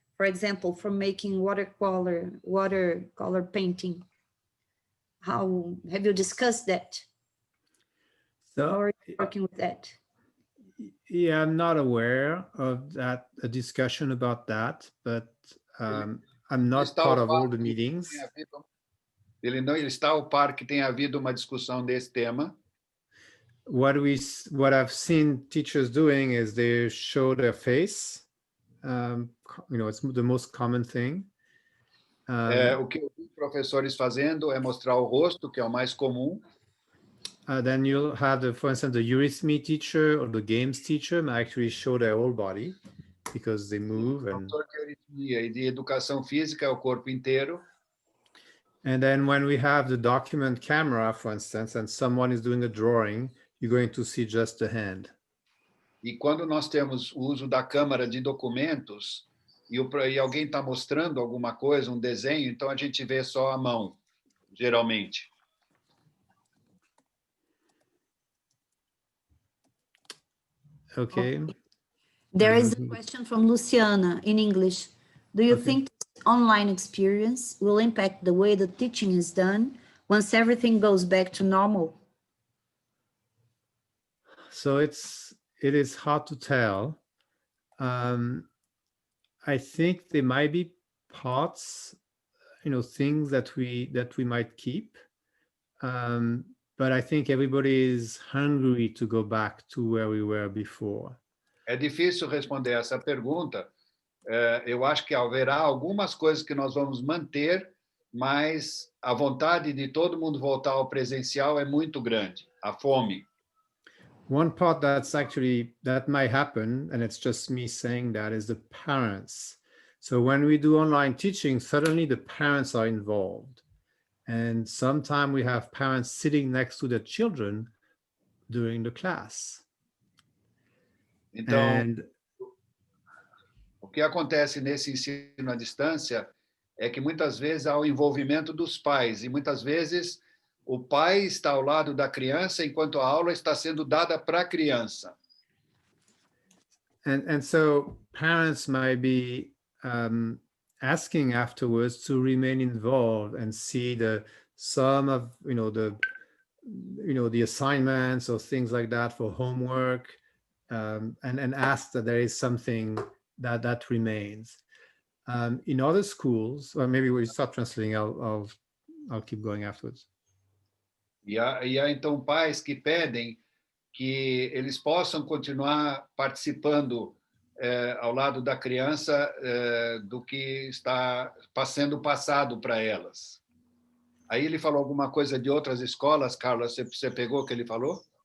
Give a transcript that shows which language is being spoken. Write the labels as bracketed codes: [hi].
[en] For example, for making watercolor painting. How have you discussed that? So, how are you working with that? Yeah, I'm not aware of that, a discussion about that, but I'm not part of all the meetings. [pt] Ele está ao par que tem havido uma discussão desse tema. [en] What I've seen teachers doing is they show their face. It's the most common thing. [pt] O que eu vi professores fazendo é mostrar o rosto, que é o mais comum. [en] Then you'll have, for instance, the eurythmy teacher or the games teacher might actually show their whole body because they move. [pt] O professor de eurythmia e de educação física é o corpo inteiro. [en] And then when we have the document camera, for instance, and someone is doing a drawing, you're going to see just the hand. [pt] E quando nós temos o uso da câmara de documentos e alguém está mostrando alguma coisa, um desenho, então a gente vê só a mão, geralmente. [en] Okay. There is a question from Luciana in English. Do you think this online experience will impact the way the teaching is done once everything goes back to normal? So it is hard to tell. I think there might be parts, things that we might keep. But I think everybody is hungry to go back to where we were before. [pt] É difícil responder essa pergunta. Eu acho que haverá algumas coisas que nós vamos manter, mas a vontade de todo mundo voltar ao presencial é muito grande, a fome. [en] One part that might happen, and it's just me saying that, is the parents. So when we do online teaching, suddenly the parents are involved. And sometimes we have parents sitting next to their children during the class. [pt] Então, o que acontece nesse ensino à distância é que muitas vezes há o envolvimento dos pais, e muitas vezes o pai está ao lado da criança enquanto a aula está sendo dada para a criança. [en] And so parents might be asking afterwards to remain involved and see some of the assignments or things like that for homework, and ask that there is something that remains. In other schools, or maybe we start translating. I'll keep going afterwards. [pt] E há então pais que pedem que eles possam continuar participando ao lado da criança do que está sendo passado para elas. Aí ele falou alguma coisa de outras escolas, Carla, você pegou o que ele falou?